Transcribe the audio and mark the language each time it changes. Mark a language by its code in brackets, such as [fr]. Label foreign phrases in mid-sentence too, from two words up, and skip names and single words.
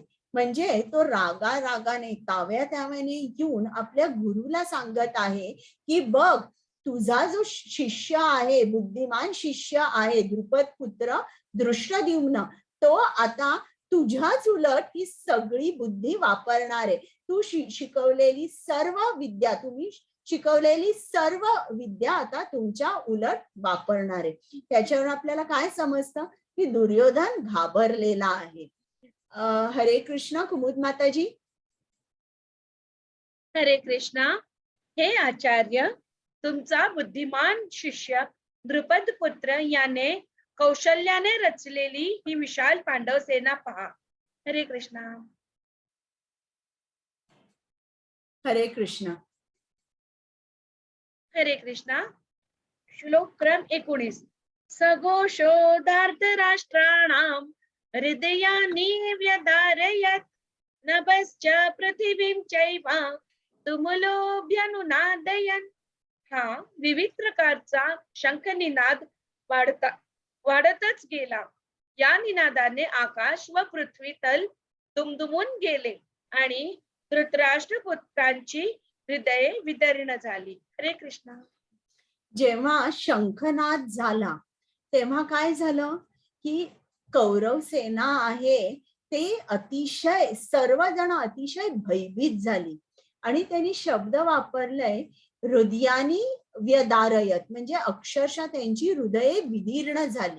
[mr] म्हणजे तो रागाने ताव्याने येऊन आपल्या गुरुला सांगत आहे की बघ, तुझा जो शिष्य आहे, बुद्धिमान शिष्य आहे, द्रुपद पुत्र दृष्टद्युम्न, तो आता तुझ्याच उलट ही सगळी बुद्धी वापरणार आहे. तू शिकवलेली सर्व विद्या, तुम्ही शिकवलेली सर्व विद्या आता तुमच्या उलट वापरणार आहे. त्याच्यावर आपल्याला काय समजतं की दुर्योधन घाबरलेला आहे. हरे कृष्ण. कुमुद माताजी. हरे कृष्णा. हे आचार्य, तुमचा बुद्धिमान शिष्य द्रुपद पुत्र याने कौशल्याने रचलेली ही विशाल पांडव सेना पहा. हरे कृष्णा. हरे कृष्ण. हरे कृष्णा. श्लोक क्रम 19. [sa] सघोषोधार्थ राष्ट्राणां हृदयानि व्यधारयत् नभश्च पृथिवीं चैव तुमुलोऽभ्यनुनादयन्. [mr] हा विविध प्रकारचा शंखनिनाद वाढतच गेला. या निनादाने आकाश व पृथ्वी तल दुमदुमून गेले आणि धृतराष्ट्रपुत्रांची हृदये विदीर्ण झाली. हरे कृष्ण. जेव्हा शंखनाद झाला तेव्हा काय झालं की कौरव सेना आहे ते अतिशय, सर्वजण अतिशय भयभीत झाली आणि त्यांनी शब्द वापरलाय [sa] हृदयानी व्यदारयत, [mr] म्हणजे अक्षरशः त्यांची हृदये विदीर्ण झाली.